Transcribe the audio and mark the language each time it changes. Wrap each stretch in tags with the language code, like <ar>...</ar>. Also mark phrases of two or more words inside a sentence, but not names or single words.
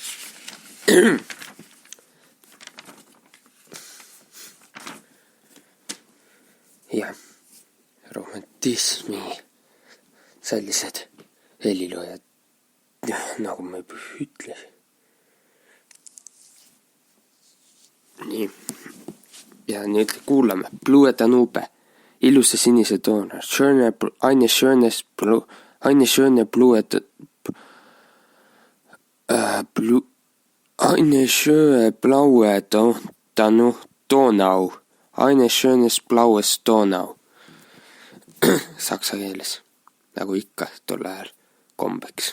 <et>Ja romantismi sellised heliloojad, nagu ma juba ütlesin. Nii. Ja nüüd kuulame Blue Danube, ilusa sinise toona,</et> <de>Eine schöne blaue Donau, eine schönes blaues Donau.</de> <et>Saksa keeles, nagu ikka tol ajal kombeks.</et>